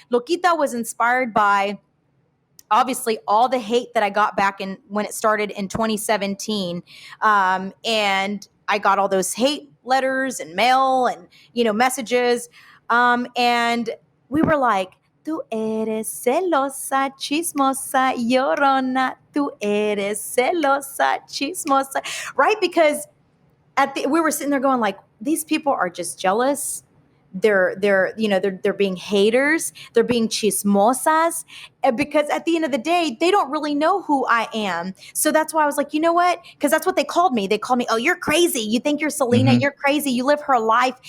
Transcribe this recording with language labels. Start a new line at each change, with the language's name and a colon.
English: Loquita was inspired by, obviously, all the hate that I got back when it started in 2017. And I got all those hate letters and mail and, messages. And we were like,
Spanish: tú eres celosa, chismosa, llorona. Tú eres celosa, chismosa.
English: Right? Because we were sitting there going like, these people are just jealous. They're being haters. They're being chismosas, because at the end of the day, they don't really know who I am. So that's why I was like, you know what? Because that's what they called me. They called me, oh, you're crazy. You think you're Selena. You're crazy. You live her life.